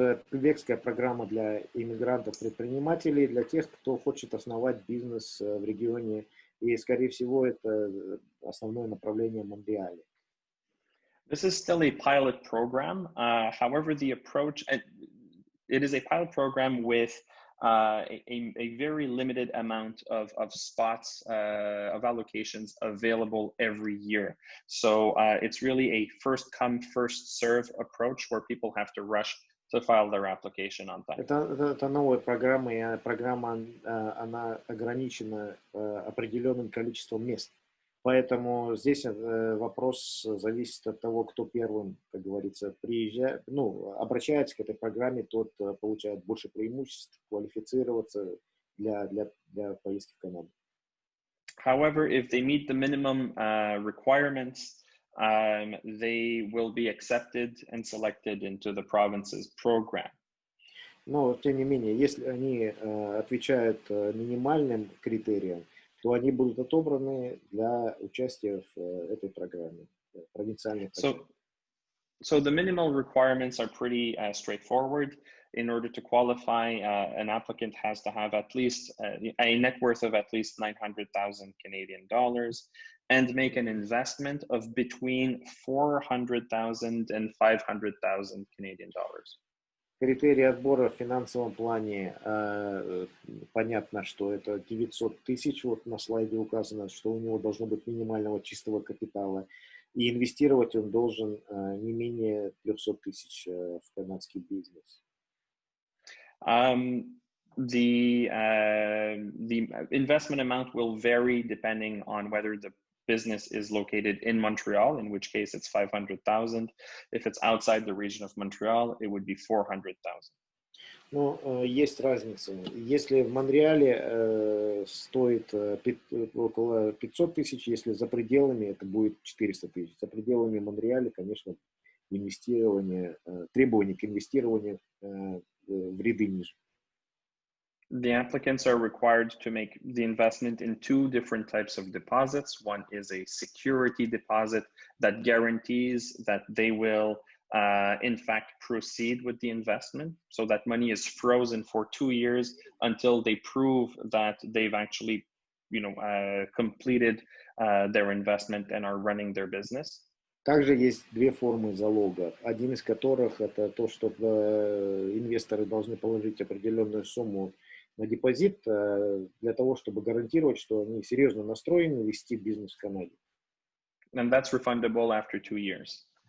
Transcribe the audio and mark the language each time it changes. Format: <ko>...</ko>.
<ru>Квебекская программа для иммигрантов-предпринимателей, для тех, кто хочет основать бизнес в регионе, и, скорее всего, это основное направление Монреаля.</ru> <en>This is still a pilot program. However, the approach, it is a pilot program with a very limited amount of spots, of allocations available every year. So it's really a first come, first serve approach where people have to rush to file their application on time.</en> <ru>Это новая программа, и программа, она ограничена определенным количеством мест. Поэтому здесь вопрос зависит от того, кто первым, как говорится, обращается к этой программе, тот получает больше преимуществ, квалифицироваться для поездки в Канаду.</ru> <en>However, if they meet the minimum requirements, they will be accepted and selected into the province's program.</en> <ru>Но, тем не менее, если они отвечают минимальным критериям, то они будут отобраны для участия в этой программе, провинциальной программе.</ru> <en>So the minimal requirements are pretty straightforward. In order to qualify, an applicant has to have at least a net worth of at least 900,000 Canadian dollars and make an investment of between 400,000 and 500,000 Canadian dollars.</en> <ru>Критерии отбора в финансовом плане, понятно, что это 900 тысяч, вот на слайде указано, что у него должно быть минимального чистого капитала, и инвестировать он должен не менее 300 тысяч в канадский бизнес.</ru> <en>The investment amount will vary depending on whether the business is located in Montreal, in which case it's 500,000. If it's outside the region of Montreal, it would be 400,000.</en> <ru>Ну, есть разница. Если в Монреале стоит около 500 тысяч, если за пределами, это будет 400 тысяч. За пределами Монреаля, конечно, инвестирование, требования к инвестированию в ряды ниже.</ru> <en>The applicants are required to make the investment in two different types of deposits. One is a security deposit that guarantees that they will, in fact, proceed with the investment. So that money is frozen for 2 years until they prove that they've actually, completed their investment and are running their business.</en> <ru>Также есть две формы залога. Один из которых это то, что инвесторы должны положить определенную сумму на депозит для того, чтобы гарантировать, что они серьезно настроены вести бизнес в Канаде.</ru> <en>And that's refundable after 2 years.</en>